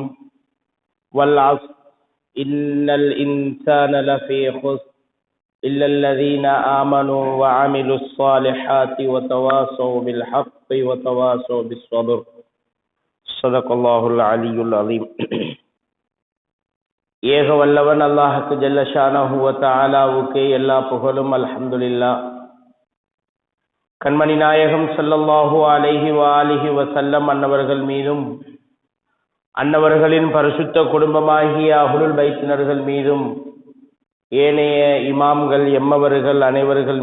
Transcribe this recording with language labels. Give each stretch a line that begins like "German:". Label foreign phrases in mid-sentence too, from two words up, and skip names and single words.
Arabic: والعصر إن الإنسان لفي خسر إلا الذين آمنوا وعملوا الصالحات وتواصوا بالحق وتواصوا بالصبر. صدق الله العلي العظيم.
Tamil: ஏக வல்லவன் அல்லாஹ்வுக்கு
Arabic: جل شأنه
Tamil: வ தஆலாவுக்கே எல்லா புகழும். அல்ஹம்துலில்லாஹ். கண்மணி நாயகம்
Arabic: صلى الله عليه وآله وسلم
Tamil: அன்னவர்கள் மீதும், அன்னவர்களின் பரிசுத்த குடும்பமாகிய அஹ்லுல் பைத்தினர்கள் மீதும், ஏனைய இமாம்கள் எம்மவர்கள் அனைவர்கள்